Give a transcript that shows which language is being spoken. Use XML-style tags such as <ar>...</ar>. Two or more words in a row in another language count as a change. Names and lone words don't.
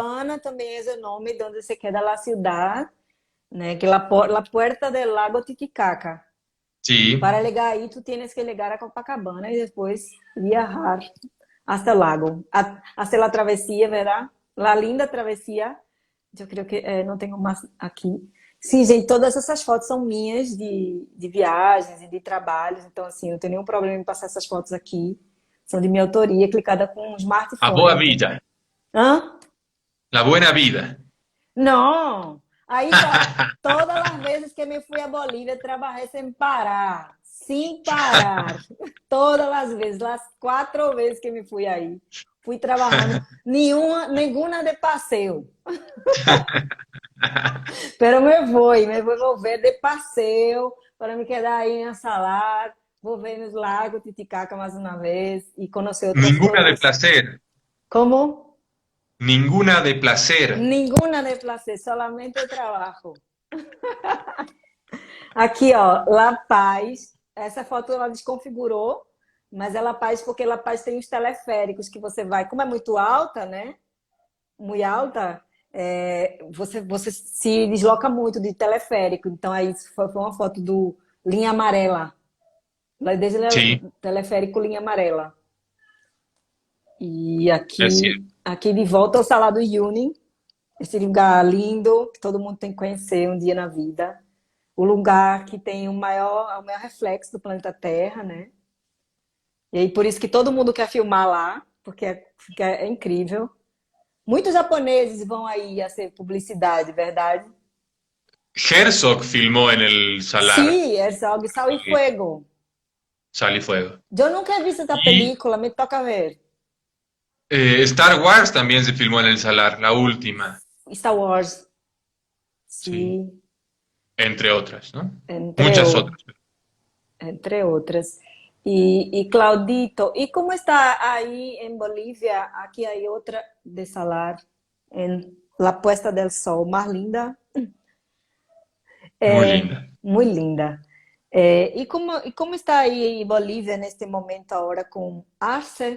<es>Copacabana también es el nombre donde se queda la ciudad, né? Que la puerta del lago Titicaca. Y Sí, para llegar ahí, tú tienes que llegar a Copacabana y después viajar hasta el lago, hasta la travesía, ¿verdad? La linda travesía.</es> <pt>Eu creio que não tenho mais aqui. Sim, gente, todas essas fotos são minhas de viagens e de trabalhos, então assim, não tenho nenhum problema em passar essas fotos aqui. São de minha autoria, clicada com um a Boa smartphone.</pt> <es>Villa, Hã? la buena vida.</es> <pt>Não! Aí, todas as vezes que me fui a Bolívia, trabalhei sem parar. Sem parar. Todas as vezes, as 4 vezes que me fui aí. Fui trabalhando, nenhuma de passeio. Pero me vou volver de passeio para me quedar aí em Salar, vou ver nos lagos Titicaca mais uma vez e conhecer outras</pt> <es>Ninguna de</es> <pt>coisas.</pt> <es>placer,</es> <pt>Como?</pt> <es>ninguna de placer.</es> <pt>Nenhuma de placer, solamente trabalho. Aqui, ó, La Paz. Essa foto ela desconfigurou, mas é La Paz porque La Paz tem os teleféricos que você vai. Como é muito alta, né? Muito alta, você se desloca muito de teleférico. Então, aí foi uma foto do Linha Amarela.</pt> <es>Desde Sí,</es> <pt>o teleférico Linha Amarela. E</pt> <es>es cierto.</es> <pt>aqui de volta ao Salar do Uyuni, esse lugar lindo que todo mundo tem que conhecer um dia na vida. O lugar que tem o maior reflexo do planeta Terra, né? E aí por isso que todo mundo quer filmar lá, porque é incrível. Muitos japoneses vão aí a ser publicidade, verdade?</pt> <es>Herzog filmó en el Salar,</es> <pt>Sim, é Sal e eh,</pt> <es>Fuego. Sal y Fuego.</es> <pt>Eu nunca</pt> <es>he visto</es> <pt>essa</pt> <es>Y película, me toca ver. Star Wars también se filmó en el Salar, la última, Star Wars, sí,</es> <pt>sim,</pt> <es>entre otras, ¿no? entre, Muchas o- otras.</es> <pt>entre outras. Claudito, e como está aí em Bolívia? Aqui há outra de Salar, em</pt> <es>La Puesta del Sol,</es> <pt>mais linda,</pt> <es>Muy linda.</es> <pt>muito linda. E como está aí em Bolívia neste momento agora com Arce?</pt>